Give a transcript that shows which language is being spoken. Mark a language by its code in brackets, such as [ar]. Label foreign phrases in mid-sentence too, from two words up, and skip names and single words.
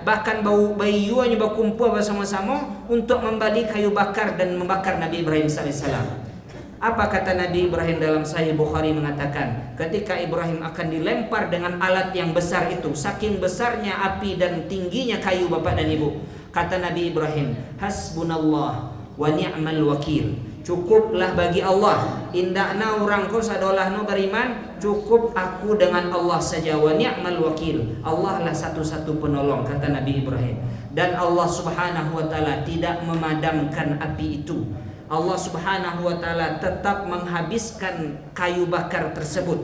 [id] Bahkan bayuannya berkumpul bersama-sama untuk membalik kayu bakar dan membakar Nabi Ibrahim alaihissalam. Apa kata Nabi Ibrahim dalam Sahih Bukhari mengatakan, ketika Ibrahim akan dilempar dengan alat yang besar itu, saking besarnya api dan tingginya kayu, Bapak dan Ibu, kata Nabi Ibrahim, [ar] hasbunallah wa ni'mal wakil, [id] cukuplah bagi Allah, [min] indakna orang ko sadolah [id] no beriman, cukup aku dengan Allah saja, [ar] wa ni'mal wakil, [id] Allah lah satu-satu penolong, kata Nabi Ibrahim. Dan Allah [ar] subhanahu wa ta'ala [id] tidak memadamkan api itu. Allah [ar] subhanahu wa ta'ala [id] tetap menghabiskan kayu bakar tersebut.